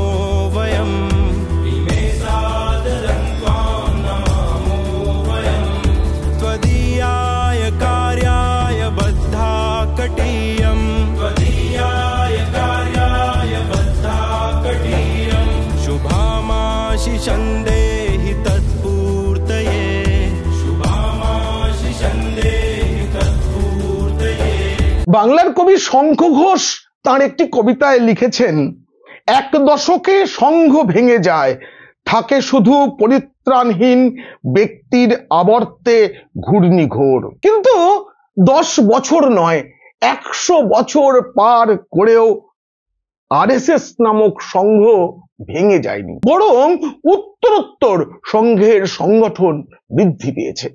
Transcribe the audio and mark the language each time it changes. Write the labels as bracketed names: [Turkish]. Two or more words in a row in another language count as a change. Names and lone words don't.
[Sanskrit] वयम्, इमे सादरं त्वां नमामो वयम्, त्वदीयाय कार्याय बद्धा कटीयम्, त्वदीयाय कार्याय बद्धा कटीयम्, शुभामाशिषं देहि तत्पूर्तये, शुभामाशिषं देहि तत्पूर्तये। [Bangla] বাংলার কবি শঙ্খ ঘোষ তার একটি কবিতায় লিখেছেন, এক দশকে সংঘ ভেঙে যায়, থাকে শুধু পরিত্রাণহীন ব্যক্তির আবর্তে ঘূর্ণিঘোর। কিন্তু 10 বছর নয়, 100 বছর পার করেও আরএসএস নামক সংঘ ভেঙে যায়নি, বরং উত্তরোত্তর সংঘের সংগঠন বৃদ্ধি পেয়েছে।